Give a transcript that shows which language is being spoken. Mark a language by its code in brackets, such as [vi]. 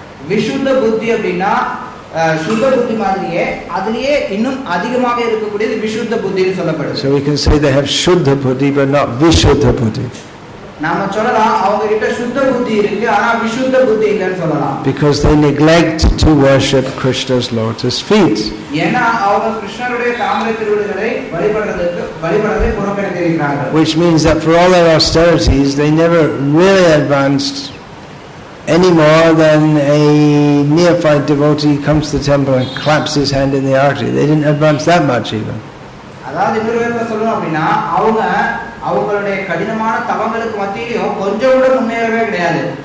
[ta] விசுத்த புத்தி அப்படின்னா சுத்த புத்தி மாதிரியே அதுலயே இன்னும் அதிகமாக இருக்கக்கூடியது விசுத்த புத்தின்னு சொல்லப்படுது. [en] So we can say they have shuddha buddhi but not vishuddha buddhi. [ta] நாம சொல்லலாம் அவங்க கிட்ட சுத்த புத்தி இருக்கு ஆனா விசுத்த புத்தி இல்லைன்னு சொல்லலாம். [en] Because they neglect to worship Krishna's lotus feet. [ta] ஏன்னா அவங்க கிருஷ்ணருடைய தாமரை திருவடிகளை வழிபடுறதை புறக்கணித்திருக்கிறார்கள். [en] Which means that for all their austerities they never really advanced any more than a neophyte devotee comes to the temple and claps his hand in the artery. They didn't advance that much even. [ta] அதாவது இன்னொரு விதத்துல சொல்லணும் அப்படின்னா அவங்களுடைய கடினமான தவங்களுக்கு மத்தியிலும் கொஞ்சம் கூட முன்னேறவே கிடையாது.